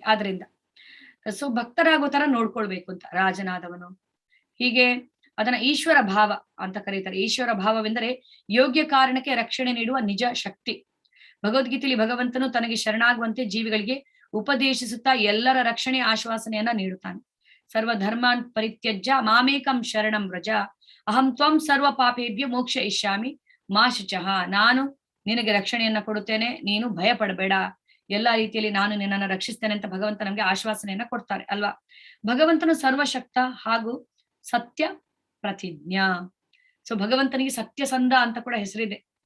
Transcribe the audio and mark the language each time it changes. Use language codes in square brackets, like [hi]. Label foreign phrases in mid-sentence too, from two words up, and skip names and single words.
[kn] ಆದ್ರಿಂದ ಸೊ ಭಕ್ತರಾಗೋ ತರ ನೋಡ್ಕೊಳ್ಬೇಕು ಅಂತ ರಾಜನಾದವನು. ಹೀಗೆ ಅದನ್ನ ಈಶ್ವರ ಭಾವ ಅಂತ ಕರೀತಾರೆ. ಈಶ್ವರ ಭಾವವೆಂದರೆ ಯೋಗ್ಯ ಕಾರಣಕ್ಕೆ ರಕ್ಷಣೆ ನೀಡುವ ನಿಜ ಶಕ್ತಿ. ಭಗವದ್ಗೀತೆಯಲ್ಲಿ ಭಗವಂತನು ತನಗೆ ಶರಣಾಗುವಂತೆ ಜೀವಿಗಳಿಗೆ ಉಪದೇಶಿಸುತ್ತಾ ಎಲ್ಲರ ರಕ್ಷಣೆ ಆಶ್ವಾಸನೆಯನ್ನ ನೀಡುತ್ತಾನೆ. [sa] ಸರ್ವ ಧರ್ಮಾನ್ ಪರಿತ್ಯಜ್ಯ ಮಾಮೇಕಂ ಶರಣಂ ವ್ರಜ ಅಹಂ ತ್ವಂ ಸರ್ವ ಪಾಪೇಭ್ಯ ಮೋಕ್ಷ ಇಷ್ಯಾಮಿ ಮಾ ಶುಚಃ. [kn] ನಾನು ನಿನಗೆ ರಕ್ಷಣೆಯನ್ನ ಕೊಡುತ್ತೇನೆ, ನೀನು ಭಯ ಪಡಬೇಡ, ಎಲ್ಲಾ ರೀತಿಯಲ್ಲಿ ನಾನು ನಿನ್ನನ್ನು ರಕ್ಷಿಸ್ತೇನೆ ಅಂತ ಭಗವಂತ ನಮ್ಗೆ ಆಶ್ವಾಸನೆಯನ್ನ ಕೊಡ್ತಾರೆ ಅಲ್ವಾ. ಭಗವಂತನು ಸರ್ವಶಕ್ತ ಹಾಗೂ ಸತ್ಯ ಪ್ರತಿಜ್ಞಾ. ಸೊ ಭಗವಂತನಿಗೆ ಸತ್ಯಸಂಧ ಅಂತ ಕೂಡ ಹೆಸರಿದೆ.